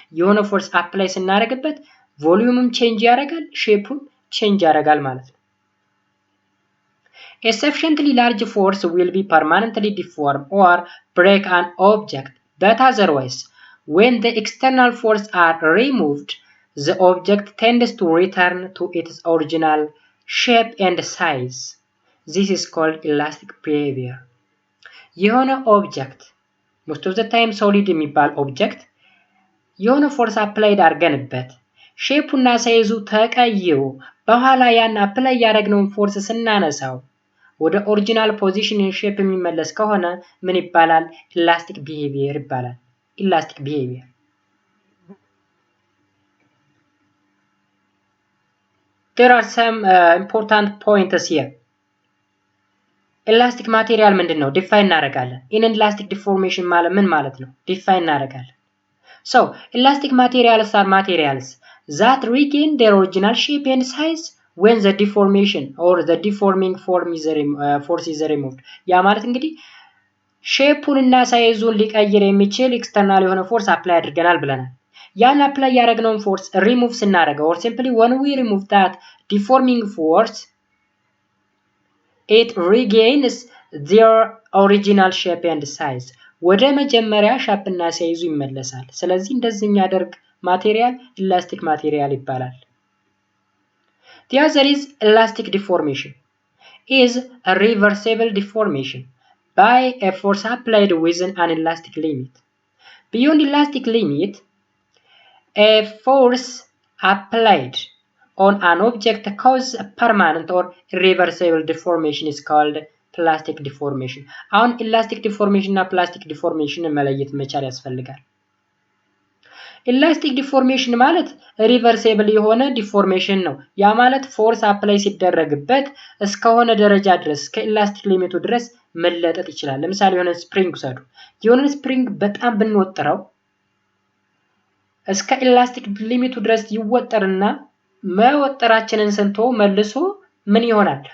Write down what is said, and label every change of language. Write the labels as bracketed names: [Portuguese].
[Amharic] የሆነ ፎርስ አፕላይ ስናደርግበት ቮሊዩምም ቼንጅ ያደርጋል፣ ሼፑም ቼንጅ ያደርጋል ማለት ነው። [English] A sufficiently large force will be permanently deform or break an object, but otherwise, when the external force are removed, the object tends to return to its original shape and size. This is called elastic behavior. [Amharic] የሆነ ኦብጀክት [English] most of the time [Amharic] solid የሚባል ኦብጀክት የሆነ ፎርስ አፕላይድ አድርገንበት ሼፑና ሳይዙ ተቀይሮ በኋላ ያን አፕላይ ያደረግነውን ፎርስ ስናነሳው ወደ ኦሪጂናል ፖዚሽን ሼፕ የሚመለስ ከሆነ ምን ይባላል? ኢላስቲክ ቢሄቪየር ይባላል። ኢላስቲክ ቢሄቪየር። [English] There are some important points here. [Amharic] ኢላስቲክ ማቴሪያል ምንድነው? ዲፋይን እናደርጋለን። ኢላስቲክ ዲፎርሜሽን ማለት ምን ማለት ነው? ዲፋይን እናደርጋለን። [English] So, elastic materials are materials that regain their original shape and size when the deformation or the deforming force is removed. [Amharic] ያ ማለት እንግዲህ ሼፑን እና ሳይዙን ሊቀይር የሚችል ኤክስተርናል የሆነ ፎርስ አፕላይ አድርገናል ብለናል። ያን አፕላይ ያደረግነውን ፎርስ ሪሙቭ ስናደርገው [English] or simply when we remove that deforming force it regains their original shape and size. [Amharic] ወደ መጀመሪያ ሻፕና ሳይዙ ይመለሳል። ስለዚህ እንደዚህ የሚያደርግ ማቴሪያል ኢላስቲክ ማቴሪያል ይባላል። [English] The other is elastic deformation. Is a reversible deformation by a force applied within an elastic limit. Beyond elastic limit, a force applied on an object causes a permanent or irreversible deformation is called plastic deformation. [Amharic] አሁን ኢላስቲክ ዲፎርሜሽን እና ፕላስቲክ ዲፎርሜሽን መለየት መቻል ያስፈልጋል። ኢላስቲክ ዲፎርሜሽን ማለት ሪቨርሲብል የሆነ ዲፎርሜሽን ነው። ያ ማለት ፎርስ አፕላይ ሲደረግበት እስከሆነ ደረጃ ድረስ ከኢላስቲክ ሊሚቱ ድረስ መለጠጥ ይችላል። ለምሳሌ የሆነ ስፕሪንግ ውሰዱ። የሆነ ስፕሪንግ በጣም ብንወጥረው እስከ ኢላስቲክ ሊሚቱ ድረስ ይወጠርና መወጠራችንን ስንቶ መልሶ ምን ይሆናል?